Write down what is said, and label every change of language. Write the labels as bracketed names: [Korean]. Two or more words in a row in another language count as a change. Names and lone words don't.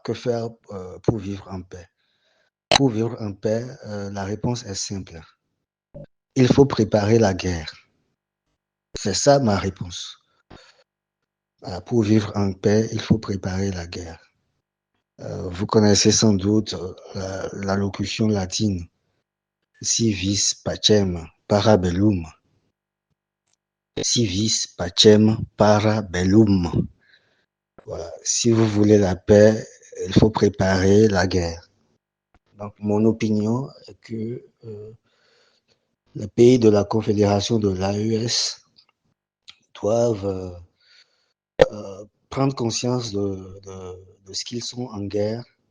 [French] Que faire pour vivre en paix? Pour vivre en paix, la réponse est simple. Il faut préparer la guerre. C'est ça ma réponse. Voilà, pour vivre en paix, il faut préparer la guerre. Vous connaissez sans doute la locution latine [Latin] si vis pacem para bellum. Si vis pacem para bellum. [French] Voilà. Si vous voulez la paix, il faut préparer la guerre. Donc, mon opinion est que les pays de la confédération de l'AES doivent prendre conscience de ce qu'ils sont en guerre